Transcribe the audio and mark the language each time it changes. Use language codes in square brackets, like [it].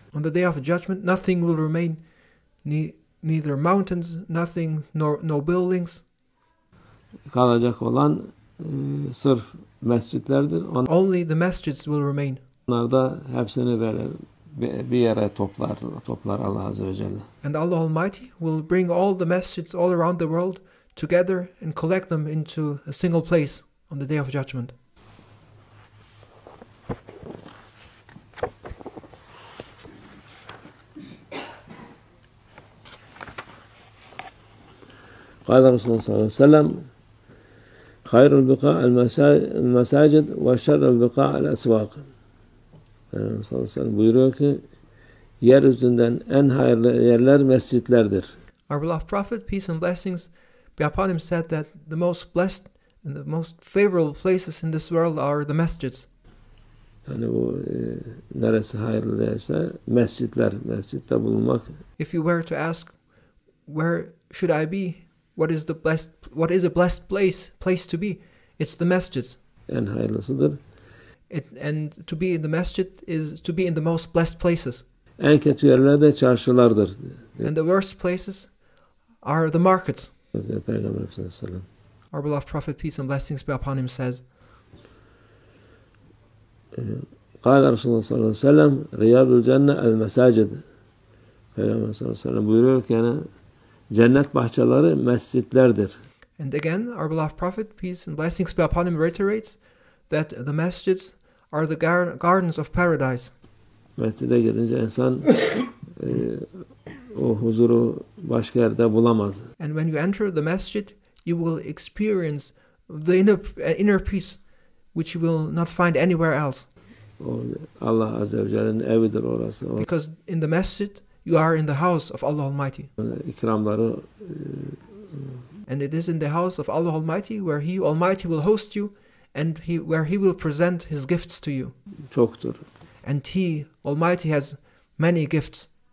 [en] On the day of judgment nothing will remain, neither mountains, nothing, no buildings. [tr] Kalacak olan sırf mescitlerdir. [en] Only the masjids will remain. [tr] Onlar da hepsini böyle bir yere toplar Allah Azze ve Celle. [en] And Allah Almighty will bring all the masjids all around the world together and collect them into a single place on the day of judgment. [ar] قال رسول الله صلى الله عليه وسلم خير البقاع المساجد وشر البقاع الأسواق. [tr] Peygamber sallallahu aleyhi ve sellem buyuruyor ki yeryüzünden en hayırlı yerler mescitlerdir. [en] Our beloved Prophet, peace and blessings be upon him, said that the most blessed and the most favorable places in this world are the masjids. [tr] Yani bu neresi hayırlı derse mescitte bulunmak. [en] If you were to ask where should I be, what is a blessed place to be? It's the masjids. [tr] En hayırlısıdır. [en] And to be in the masjid is to be in the most blessed places. [tr] En kötü yerler de çarşılardır. [en] And the worst places are the markets. [tr] Peygamber sallallahu aleyhi ve sellem. [en] Our beloved Prophet, peace and blessings be upon him, says, [ar] قال رسول الله صلى الله عليه وسلم رياض الجنة المساجد. [tr] Peygamber sallallahu aleyhi ve sellem buyuruyor ki yani cennet bahçeleri mescitlerdir. [en] And again, our beloved Prophet, peace and blessings be upon him, reiterates that the masjids are the gardens of paradise. [tr] Mescide girince insan o huzuru başka yerde bulamaz. [en] And when you enter the masjid, you will experience the inner peace, which you will not find anywhere else. [tr] O Allah Azze ve Celle'nin evidir orası. [en] Because in the masjid, you are in the house of Allah Almighty. [tr] İkramları [en] and it is in the house of Allah Almighty where He Almighty will host you and where He will present His gifts to you. [tr] Çoktur. [en] And He Almighty has many gifts.